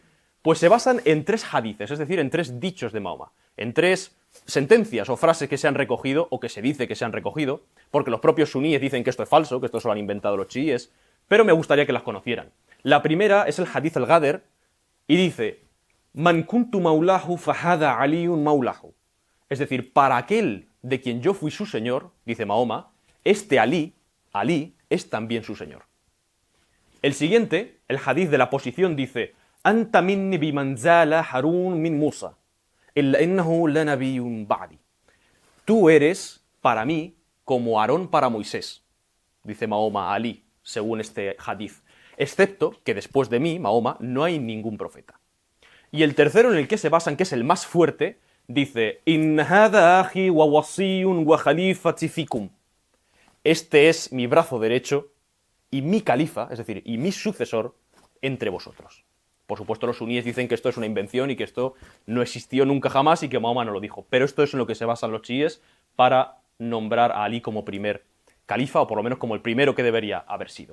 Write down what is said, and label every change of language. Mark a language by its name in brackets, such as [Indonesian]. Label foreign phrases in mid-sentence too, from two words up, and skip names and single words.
[Spanish] Pues se basan en 3 hadices, es decir, en 3 dichos de Mahoma, en 3 sentencias o frases que se han recogido o que se dice que se han recogido, porque los propios suníes dicen que esto es falso, que esto se lo han inventado los chiíes, pero me gustaría que las conocieran. La primera es el [Arabic] حديث الغدير [Spanish] y dice: [Arabic] من كنت مولاه فهذا علي مولاه. [Spanish] Es decir, para aquel de quien yo fui su señor, dice Mahoma, este Alí es también su señor. El siguiente, el hadith de la posición, dice: [Arabic] أنت مني بمنزلة هارون من موسى، إلا أنه لا نبي بعدي. [Spanish] Tú eres para mí como Aarón para Moisés, dice Mahoma a Alí, según este hadith, excepto que después de mí, Mahoma, no hay ningún profeta. Y el tercero, en el que se basan, que es el más fuerte, dice: [Arabic] إن هذا أخي ووصي وخليفتي فيكم. [Spanish] Este es mi brazo derecho y mi califa, es decir, y mi sucesor entre vosotros. Por supuesto, los suníes dicen que esto es una invención y que esto no existió nunca jamás y que Mahoma no lo dijo. Pero esto es en lo que se basan los chiíes para nombrar a Alí como primer califa, o por lo menos como el primero que debería haber sido.